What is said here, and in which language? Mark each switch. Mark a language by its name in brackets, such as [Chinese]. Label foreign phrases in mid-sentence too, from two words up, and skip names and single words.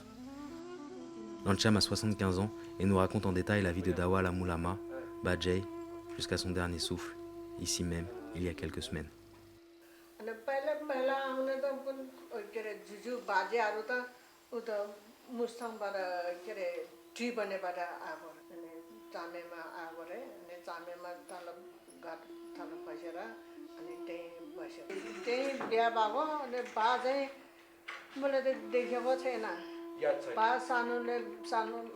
[French] Nancham a 75 ans et nous raconte en détail la vie de Dawa Lamulama, Bajay, jusqu'à son dernier souffle, ici même, il y a quelques semaines. [Nepali] थाल्नु बसेर अनि त्यही बस्यो त्यही बिहा भएको अनि बा चाहिँ मैले त देखेको छैन बा सानोमा